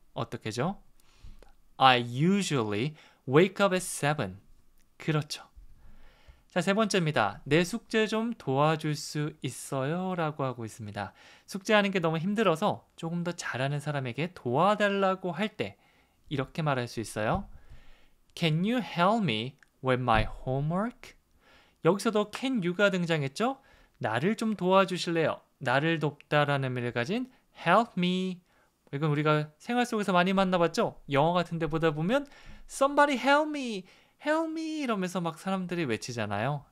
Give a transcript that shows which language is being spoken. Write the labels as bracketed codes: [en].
[ko] 어떻게죠? [en] I usually wake up at 7. [ko] 그렇죠. 자, 세 번째입니다. 내 숙제 좀 도와줄 수 있어요? 라고 하고 있습니다. 숙제하는 게 너무 힘들어서 조금 더 잘하는 사람에게 도와달라고 할 때 이렇게 말할 수 있어요. [en] Can you help me with my homework? [ko] 여기서도 [en] can you [ko] 가 등장했죠? 나를 좀 도와주실래요? 나를 돕다라는 의미를 가진 [en] help me. [ko] 이건 우리가 생활 속에서 많이 만나봤죠? 영어 같은 데 보다 보면 [en] somebody help me, help me [ko] 이러면서 막 사람들이 외치잖아요.